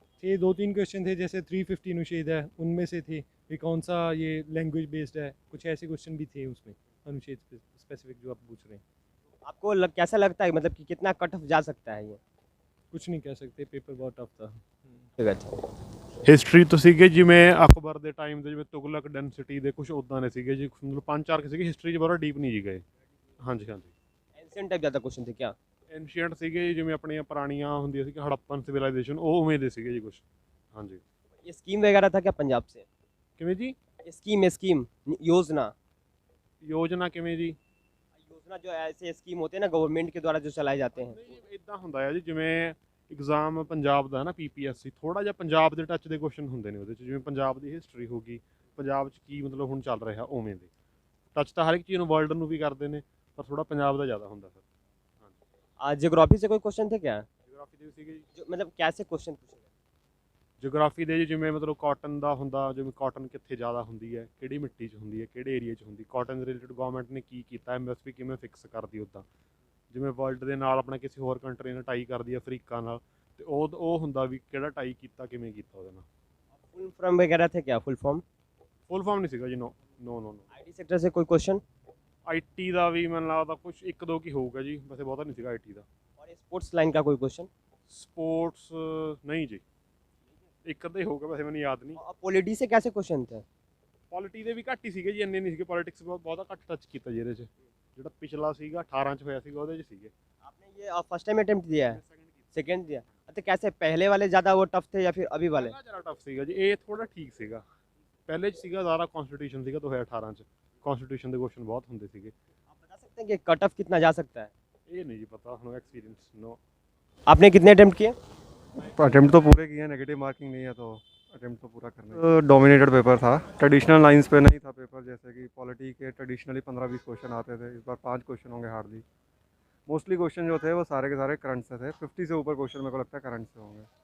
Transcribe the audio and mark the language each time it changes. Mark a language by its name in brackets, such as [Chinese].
[Hindi] थे 2-3 क्वेश्चन थे, जैसे 350 अनुच्छेद है उनमें से थे कि कौन सा ये लैंग्वेज बेस्ड है, कुछ ऐसे क्वेश्चन भी थे उसमें अनुच्छेद स्पेसिफिक जो आप पूछ रहे हैं। आपको कैसा लगता है मतलब कि कितना कट ऑफ जा सकता है ये? कुछ नहीं कह सकते, पेपर बहुत टफ था। ठीक है। [Punjabi] ਹਿਸਟਰੀ ਤੋਂ ਸੀਗੇ ਜਿਵੇਂ ਅਕਬਰ ਦੇ ਟਾਈਮ ਦੇ, ਜਿਵੇਂ ਤੁਗਲਕ ਡੈਂਸਿਟੀ ਦੇ ਕੁਝ ਉੱਦਾਂ ਦੇ ਸੀਗੇ ਜੀ, ਮਤਲਬ 5-4 ਸੀਗੇ, ਹਿਸਟਰੀ 'ਚ ਬਹੁਤ ਡੀਪ ਨਹੀਂ ਜੀ ਗਏ। ਹਾਂਜੀ ਹਾਂਜੀ। [Hindi] एंशियंट टाइप ज़्यादा क्वेश्चन थे क्या? [Punjabi] ਐਨਸ਼ੀਅੰਟ ਸੀਗੇ ਜੀ, ਜਿਵੇਂ ਆਪਣੀਆਂ ਪੁਰਾਣੀਆਂ ਹੁੰਦੀਆਂ ਸੀ ਹੜੱਪਨ ਸਿਵਲਾਈਜੇਸ਼ਨ, ਉਹ ਉਵੇਂ ਦੇ ਸੀਗੇ ਜੀ ਕੁਝ। ਹਾਂਜੀ। [Hindi] ये स्कीम वगैरह था क्या पंजाब से? [Punjabi] ਕਿਵੇਂ ਜੀ? [Hindi] स्कीम योजना? [Punjabi] ਯੋਜਨਾ ਕਿਵੇਂ ਜੀ? [Hindi] योजना जो ऐसे स्कीम होते हैं ना गवर्नमेंट के द्वारा जो चलाए जाते हैं। [Punjabi] ਇਦਾਂ ਹੁੰਦਾ ਹੈ ਜੀ, ਜਿਵੇਂ ਐਗਜ਼ਾਮ ਪੰਜਾਬ ਦਾ ਨਾ ਪੀਪੀਐਸਸੀ, ਥੋੜਾ ਜਿਹਾ ਪੰਜਾਬ ਦੇ ਟੱਚ ਦੇ ਕੁਐਸਚਨ ਹੁੰਦੇ ਨੇ ਉਹਦੇ 'ਚ, ਜਿਵੇਂ ਪੰਜਾਬ ਦੀ ਹਿਸਟਰੀ ਹੋ ਗਈ, ਪੰਜਾਬ 'ਚ ਕੀ ਮਤਲਬ ਹੁਣ ਚੱਲ ਰਿਹਾ ਉਵੇਂ ਦੇ। ਟੱਚ ਤਾਂ ਹਰ ਇੱਕ ਚੀਜ਼ ਨੂੰ ਵਰਲਡ ਨੂੰ ਵੀ ਕਰਦੇ ਨੇ, ਪਰ ਥੋੜਾ ਪੰਜਾਬ ਦਾ ਜ਼ਿਆਦਾ ਹੁੰਦਾ ਸਰ। ਹਾਂਜੀ। [Hindi] ज्योग्राफी से कोई क्वेश्चन थे क्या? [Punjabi] ਜਿਓਗ੍ਰਾਫੀ ਦੇ ਵੀ ਸੀਗੇ ਜੀ। [Hindi] जो मतलब कैसे क्वेश्चन पूछे गए? [Punjabi] ਜਿਓਗ੍ਰਾਫੀ ਦੇ ਜੀ, ਜਿਵੇਂ ਮਤਲਬ ਕਾਟਨ ਦਾ ਹੁੰਦਾ, ਜਿਵੇਂ ਕਾਟਨ ਕਿੱਥੇ ਜ਼ਿਆਦਾ ਹੁੰਦੀ ਹੈ, ਕਿਹੜੀ ਮਿੱਟੀ 'ਚ ਹੁੰਦੀ ਹੈ, ਕਿਹੜੇ ਏਰੀਆ 'ਚ ਹੁੰਦੀ, ਕਾਟਨ ਦੇ ਰਿਲੇਟਡ ਗਵਰਨਮੈਂਟ ਨੇ ਕੀ ਕੀਤਾ, ਐਮਐਸਪੀ ਕਿਵੇਂ ਫਿਕਸ ਕਰਦੀ ਉੱਦਾਂ, ਜਿਵੇਂ ਵਰਲਡ ਦੇ ਨਾਲ ਆਪਣਾ ਕਿਸੇ ਹੋਰ ਕੰਟਰੀ ਨਾਲ ਟਾਈ ਕਰਦੀ ਹੈ, ਅਫਰੀਕਾ ਨਾਲ, ਤੇ ਉਹ ਹੁੰਦਾ ਵੀ ਕਿਹੜਾ ਟਾਈ ਕੀਤਾ, ਕਿਵੇਂ ਕੀਤਾ ਉਹਦੇ ਨਾਲ। [Hindi] फुल फॉर्म वगैरह थे क्या? Full form? [Punjabi] ਫੁੱਲ ਫਾਰਮ ਨਹੀਂ ਸੀਗਾ ਜੀ, ਨੋ ਨੋ ਨੋ ਨੋ। [Hindi] आईटी सेक्टर से कोई क्वेश्चन? [Punjabi] ਆਈਟੀ ਦਾ ਵੀ ਮੈਨੂੰ ਲੱਗਦਾ ਕੁਝ ਇੱਕ ਦੋ ਕੀ ਹੋਊਗਾ ਜੀ, ਵੈਸੇ ਬਹੁਤਾ ਨਹੀਂ ਸੀਗਾ ਆਈਟੀ ਦਾ। [Hindi] और स्पोर्ट्स लाइन का कोई क्वेश्चन? [Punjabi] ਸਪੋਰਟਸ ਨਹੀਂ ਜੀ, ਇੱਕ ਅੱਧਾ ਹੀ ਹੋਊਗਾ, ਵੈਸੇ ਮੈਨੂੰ ਯਾਦ ਨਹੀਂ। [Hindi] और पॉलिटी से कैसे क्वेश्चन थे? [Punjabi] ਪੋਲਿਟੀ ਦੇ ਵੀ ਘੱਟ ਹੀ ਸੀਗੇ ਜੀ, ਇੰਨੇ ਨਹੀਂ ਸੀਗੇ। ਪੋਲਿਟਿਕਸ ਬਹੁਤਾ ਘੱਟ ਟੱਚ ਕੀਤਾ ਜੀ ਇਹਦੇ 'ਚ। ਜਿਹੜਾ ਪਿਛਲਾ ਸੀਗਾ 18 'ਚ ਹੋਇਆ ਸੀਗਾ ਉਹਦੇ 'ਚ ਸੀਗੇ। आपने ये फर्स्ट टाइम अटेम्प्ट दिया है? सेकंड दिया? अच्छा, कैसे पहले वाले ज़्यादा वो टफ थे या फिर अभी वाले? ਪਹਿਲਾ ਜ਼ਿਆਦਾ ਟਫ ਸੀਗਾ ਜੀ, ਇਹ ਥੋੜਾ ਠੀਕ ਸੀਗਾ। ਪਹਿਲੇ 'ਚ ਸੀਗਾ ਜ਼ਿਆਦਾ ਕਨਸਟੀਟਿਊਸ਼ਨ ਸੀਗਾ 2018 'ਚ, ਕਨਸਟੀਟਿਊਸ਼ਨ ਦੇ ਕੁਐਸਚਨ ਬਹੁਤ ਹੁੰਦੇ ਸੀਗੇ। [Hindi] आप बता सकते हैं कि कट ऑफ कितना जा सकता है? [Punjabi] ਇਹ ਨਹੀਂ ਜੀ ਪਤਾ, ਹੁਣ ਐਕਸਪੀਰੀਅंस नो। [Hindi] आपने कितने अटेम्प्ट किए? अटेम्प्ट तो पूरे किए हैं, नेगेटिव मार्किंग नहीं है तो अटेम्प्ट तो पूरा करना है। डोमिनेटेड पेपर था, ट्रेडिशनल लाइंस पे नहीं था पेपर, जैसे कि पॉलिटी के ट्रेडिशनली 15-20 क्वेश्चन आते थे, इस बार 5 क्वेश्चन होंगे हार्डली। मोस्टली क्वेश्चन जो थे वो सारे के सारे करंट से थे, 50 से ऊपर क्वेश्चन मेरे को लगता है करंट से होंगे।